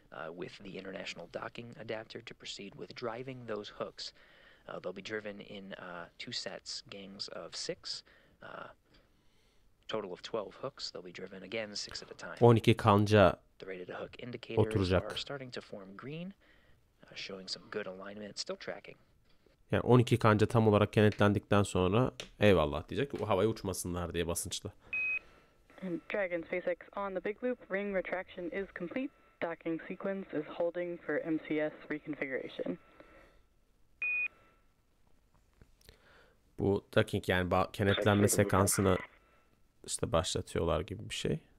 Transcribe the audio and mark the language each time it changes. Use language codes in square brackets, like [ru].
[en] With the international docking adapter to proceed with driving those hooks. They'll be driven in two sets, gangs of 6. Total of 12 hooks. They'll be driven again 6 at a time. [tr] 12 kanca [en] The rated hook indicators [tr] oturacak. [en] are starting to form green, showing some good alignment. Still tracking. [tr] Yani 12 kanca tam olarak kenetlendikten sonra eyvallah diyecek. O havaya uçmasınlar diye basınçlı. [en] Dragon SpaceX on the big loop. Ring retraction is complete. Docking sequence is holding for MCS reconfiguration. [tr] Bu docking yani kenetlenme sekansını işte başlatıyorlar gibi bir şey.